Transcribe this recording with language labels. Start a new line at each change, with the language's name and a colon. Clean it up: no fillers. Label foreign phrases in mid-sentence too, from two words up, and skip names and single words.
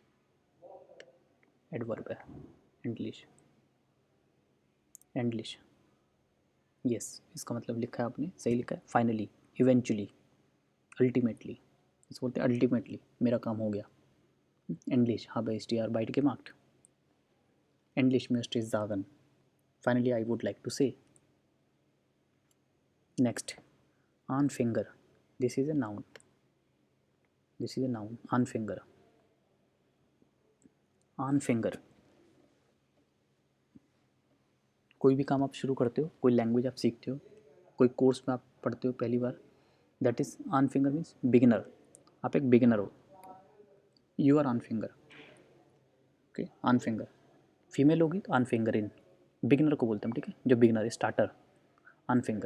Hindi: एडवर्ब है, एंडलिश, एंडलिश, यस, इसका मतलब लिखा है आपने, सही लिखा है,
English: finally, eventually, ultimately,
Hindi: इसको बोलते हैं अल्टीमेटली मेरा काम हो गया, एंडलिश,
German: habe ich dir beide gemacht, endlich möchte ich sagen,
English: finally I would like to say. Next, Anfänger, this is a noun, this is a noun,
German: Anfänger, Anfänger,
Hindi: कोई भी काम आप शुरू करते हो, कोई लैंग्वेज आप सीखते हो, कोई कोर्स में आप पढ़ते हो पहली बार,
English: that is Anfänger means beginner,
Hindi: आप एक बिगिनर हो,
English: you are Anfänger, okay,
Hindi: अनफिंगर, फीमेल होगी तो अनफिंगर इन, बिगिनर को बोलते हैं, ठीक है, जो बिगिनर है, स्टार्टर, अनफिंगर।